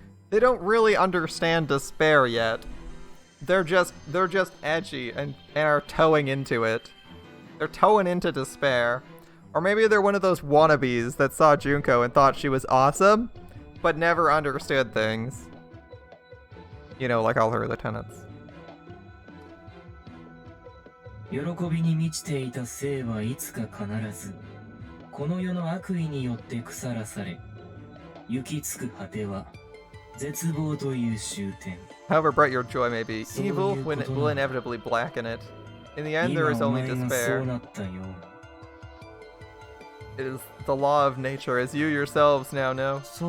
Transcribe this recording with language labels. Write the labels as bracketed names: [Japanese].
[English] They don't really understand despair yet. They're just edgy and are towing into it. They're towing into despair. Or maybe they're one of those wannabes that saw Junko and thought she was awesome, but never understood things. You know, like all her lieutenants. [Japanese] 喜びに満ちていた生はいつか必ずこの世の悪意によって腐らされ行き着く果ては絶望という終点 [English] However bright your joy may be, evil will inevitably blacken it. In the end, there is only despair. It is the law of nature, as you yourselves now know.